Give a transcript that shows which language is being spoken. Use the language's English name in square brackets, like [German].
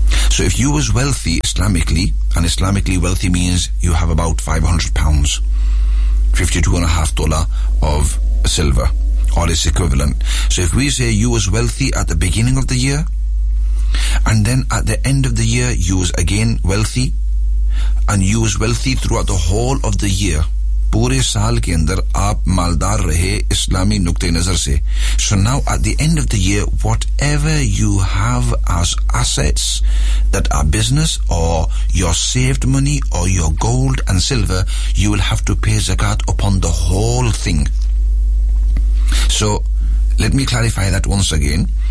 [English] So if you was wealthy Islamically, and Islamically wealthy means you have about £500, $52.5 of silver, or its equivalent. So if we say you was wealthy at the beginning of the year, and then at the end of the year you was again wealthy, and you was wealthy throughout the whole of the year, [Urdu] پورے سال کے اندر آپ مالدار رہے اسلامی نقطہ نظر سے. [English] So now at the end of the year, whatever you have as assets that are business or your saved money or your gold and silver, you will have to pay zakat upon the whole thing. So let me clarify that once again.